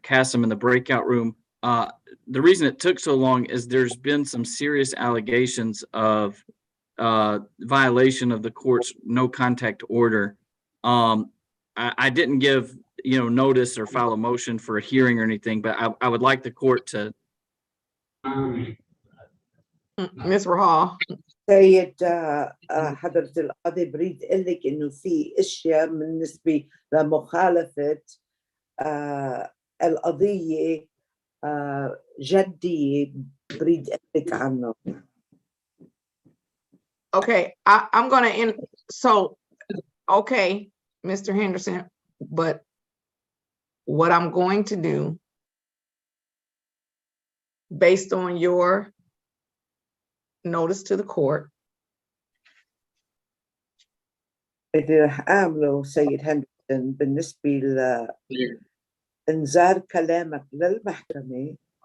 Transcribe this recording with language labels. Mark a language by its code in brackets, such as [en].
[en] Qasim in the breakout room. The reason it took so long is there's been some serious allegations of violation of the court's no contact order. I didn't give notice or file a motion for a hearing or anything, but I would like the court to. Ms. Rahal. [ar] سيد حضرة القاضي بريد أقول لك إنه في أشياء بالنسبة لمخالفة القضية جدية بريد أقول لك عنه. [en] Okay, I'm going to end. So, okay, Mr. Henderson, but what I'm going to do based on your notice to the court. [ar] اللي رح أعمله سيد هندرسون بالنسبة لإنذار كلامك للمحكمة